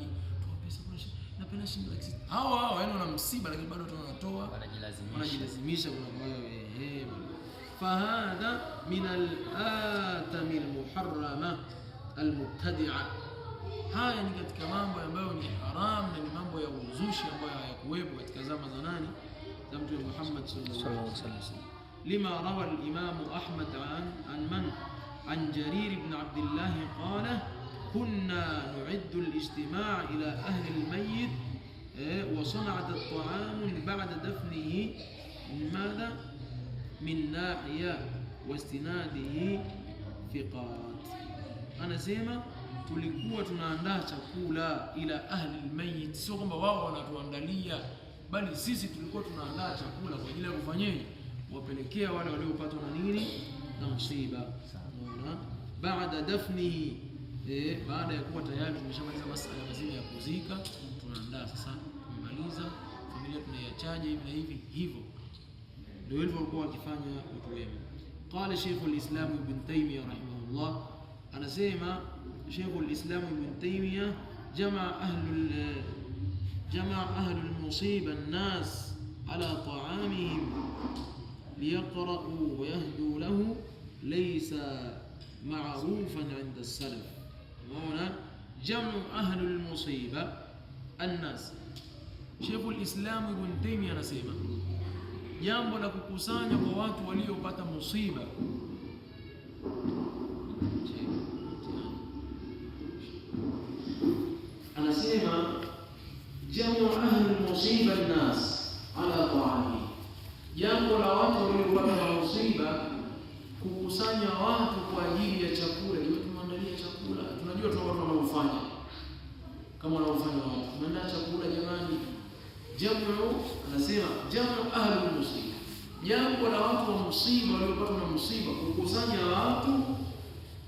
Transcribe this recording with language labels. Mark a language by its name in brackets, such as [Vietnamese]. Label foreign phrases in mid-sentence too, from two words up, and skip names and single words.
[Swahili] Toa pesa kuna napenda shilingi laki sita. Hao yani wana msiba lakini bado wanatoa, wanajilazimisha kuna ambayo [Arabic] فهذا من الآثام المحرمة المبتدعة, [Swahili] haya ni katika mambo ambayo ni haram na ni mambo ya uzushi ambayo hayakuwepo katika zama za nani, za Mtume Muhammad [Arabic] صلى الله عليه وسلم. لما روى الإمام أحمد عن جرير بن عبد الله قال كنا نعد الاجتماع إلى أهل الميت وصناعة الطعام بعد دفنه هذا من النياحة وإسناده ثقات. [Swahili] Anasema tulikuwa tunaandaa chakula [Arabic] إلى أهل الميت, [Swahili] sio kwamba wao wanatuandalia, bali sisi tulikuwa tunaandaa chakula kwa ajili ya kufanyaje, wapelekea wale waliopatwa na nini, na msiba. Unaona, baada dafnihi, baada ya kuwa tayari tumeshamaliza masuala mazima ya kuzika, tunaandaa sasa. Tumemaliza, familia tunaiachaje hivi na hivi, hivyo ndio hivyo walikuwa wakifanya watu wema. [Arabic] قال شيخ الإسلام ابن تيمية رحمه الله, anasema Sheikh al-Islam Ibn Taymiyyah, جمع أهل المصيبة الناس على طعامهم ليقرؤوا ويهدوا له ليس معروفا عند السلف. [Swahili] Unaona, [Arabic] جمع أهل المصيبة الناس, [Swahili] Sheikh al-Islam Ibn Taymiyyah anasema jambo la kukusanya kwa watu waliopata musiba, anasema [Arabic] جمع أهل المصيبة الناس على الطعام, [Swahili] jambo la watu waliopata musiba kukusanya watu kwa ajili ya chakula. Ndio tunaandalia chakula, tunajua tu watu wanaofanya kama wanaofanya watu, tunaandaa chakula jamani. Jamu, anasema [Arabic] جمع أهل المصيبة, [Swahili] jambo la watu wa musiba waliopata na musiba, kukusanya watu